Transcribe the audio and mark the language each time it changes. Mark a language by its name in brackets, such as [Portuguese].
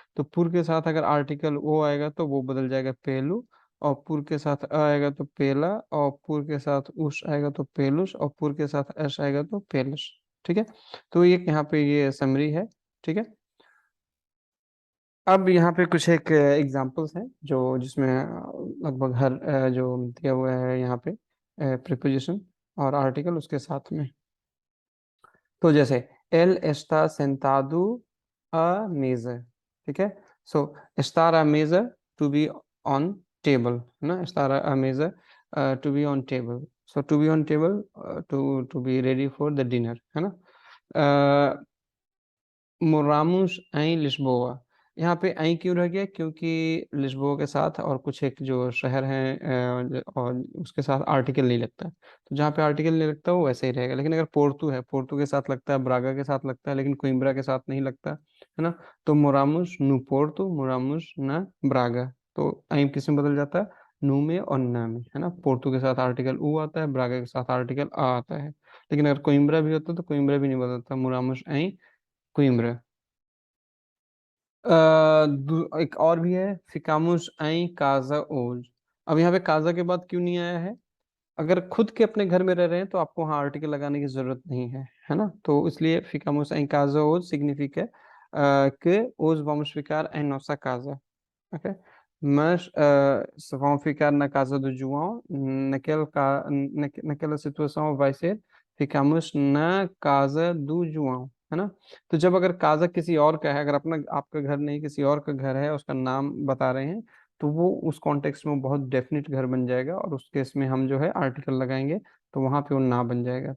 [Hindi] तो पुर के साथ अगर आर्टिकल ओ आएगा तो वो बदल जाएगा पेलू, और पुर के साथ अ आएगा तो पेला, और पुर के साथ उश आएगा तो पेलुश, और पुर के साथ अश आएगा तो पेलुश। ठीक है। तो ये यहाँ पे ये समरी है। ठीक है। अब यहाँ पे कुछ एक एग्जांपल्स हैं जो जिसमें लगभग हर जो दिया हुआ है यहाँ पे प्रीपोजिशन और आर्टिकल उसके साथ में। तो जैसे [Portuguese] él está sentado a mesa। [Hindi] ठीक है। [English] so [Portuguese] estar a mesa [English] to be on table, [Hindi] है ना, [English] estar a mesa to be on table, so to be on table to be ready for the dinner, है ना। [Hindi] मोरामुस एं लिस्बोआ। यहाँ पे एं क्यों रह गया? क्योंकि लिस्बोआ के साथ और कुछ एक जो शहर हैं और उसके साथ आर्टिकल नहीं लगता, तो जहाँ पे आर्टिकल नहीं लगता वो वैसे ही रहेगा। लेकिन अगर पोर्तु है, पोर्तु के साथ लगता है, ब्रागा के साथ लगता है, लेकिन कोइम्ब्रा के साथ नहीं लगता, है ना। तो मोरामुस नु पोर्तु, मोरामुस न ब्रागा। तो एं किस में बदल जाता है? नू में और न में, है ना। पोर्तु के साथ आर्टिकल ऊ आता है, ब्रागा के साथ आर्टिकल आ आता है। लेकिन अगर कोइम्ब्रा भी होता तो कोइम्ब्रा भी नहीं बदलता, मोरामुस एं कोइम्ब्रा। एक और भी है, फिकामुस आई काजा ओज। अब यहाँ पे काजा के बाद क्यों नहीं आया है? अगर खुद के अपने घर में रह रहे हैं तो आपको वहाँ आर्टिकल लगाने की जरूरत नहीं है ना। तो इसलिए फिकामुस आई काजा ओज सिग्निफिक है [Portuguese] que hoje vamos ficar em nossa casa, ok? Mas se vão ficar na casa do João, naquela situação vai ser ficamos na casa do João, [Hindi] है ना। तो जब अगर काजा किसी और का है, अगर अपना आपका घर नहीं किसी और का घर है, उसका नाम बता रहे हैं, तो वो उस कॉन्टेक्स्ट में बहुत डेफिनेट घर बन जाएगा, और उस केस में हम जो है आर्टिकल लगाएंगे तो वहां पे वो ना बन जाएगा।